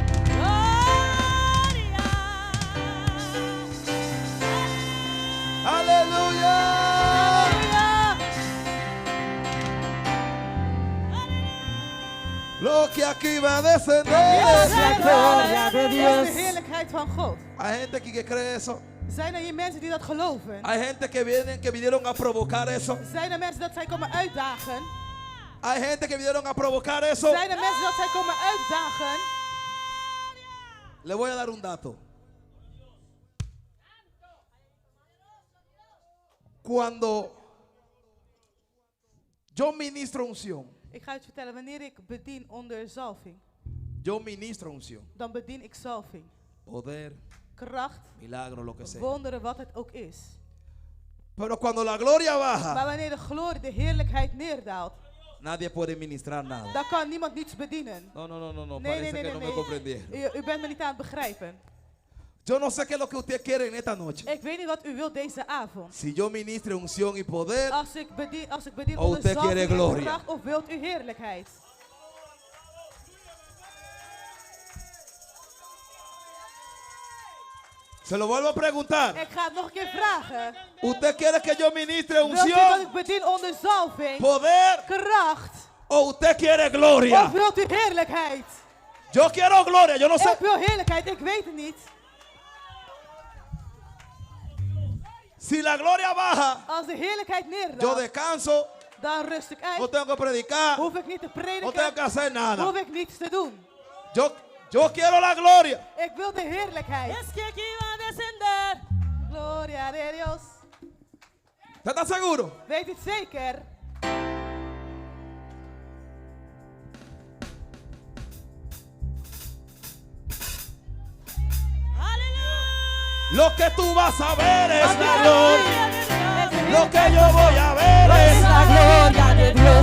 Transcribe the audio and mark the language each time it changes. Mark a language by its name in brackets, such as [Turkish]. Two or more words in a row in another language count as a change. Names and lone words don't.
[Spanish] Aleluya. Lo que aquí va a descender es la gloria de [Dutch] Dat [Spanish] Dios. [Dutch] is de heerlijkheid van God. [Spanish] Hay gente aquí que cree eso. [Dutch] Zijn er hier mensen die dat geloven? [Spanish] Hay gente que vinieron a provocar eso. [Dutch] Zijn er mensen dat zij komen uitdagen? [Spanish] Hay gente que vinieron a provocar eso. [Dutch] Zijn er mensen dat zij komen uitdagen? [Spanish] Le voy a dar un dato. Cuando yo ministro unción, [Dutch] Ik ga het vertellen, wanneer ik bedien onder zalving, [Spanish] yo ministro unción, [Dutch] dan bedien ik zalving. [Spanish] poder, [Dutch] Kracht, [Spanish] milagro, lo que sea. [Dutch] wonderen, wat het ook is. [Spanish] Pero cuando la gloria [Dutch] Maar [Spanish] baja, [Dutch] wanneer de glorie, de heerlijkheid neerdaalt, [Spanish] nadie puede ministrar nada. [Dutch] dan kan niemand niets bedienen. [Spanish] No, [Dutch] Nee, [Spanish] parece [Dutch] nee, [Spanish] que no me comprendieron. [Dutch] U bent me niet aan het begrijpen. [Spanish] Yo no sé qué es lo que usted quiere en esta noche. [Dutch] Ik weet niet wat u wilt deze avond. [Spanish] Si yo ministre unción y poder, [Dutch] Als ik bedien [Spanish] O [Dutch] onder [Spanish] usted quiere [Dutch] zalving en [Spanish] gloria. [Dutch] kracht, of wilt u heerlijkheid? [Spanish] se lo vuelvo a preguntar. [Dutch] Ik ga het nog een keer vragen. [Spanish] ¿Usted quiere que yo ministre [Dutch] Wilt u dat [Spanish] unción, [Dutch] ik bedien onder zalving, [Spanish] poder [Dutch] kracht, [Spanish] o usted quiere gloria? [Dutch] of wilt u heerlijkheid? [Spanish] Yo quiero gloria, yo no sé. [Dutch] Ik wil heerlijkheid, ik weet het niet. [Spanish] Si la gloria baja, [Dutch] Als de heerlijkheid [Spanish] yo [Dutch] neerdaalt, [Spanish] descanso, [Dutch] dan rust ik [Spanish] no [Dutch] uit. [Spanish] tengo que predicar, [Dutch] Hoef ik niet te [Spanish] no tengo [Dutch] prediken, [Spanish] que hacer nada. [Dutch] hoef ik niets te doen. [Spanish] Yo quiero la gloria. [Dutch] Ik wil de heerlijkheid. [Spanish] Es que aquí va a descender. Gloria de Dios. ¿Usted está seguro? [Dutch] Weet het zeker? [Spanish] Lo que tú vas a ver es la gloria. [Dutch] Es de [Spanish] Lo que [Dutch] heerlijkheid. [Spanish] yo voy a ver es la gloria de Dios.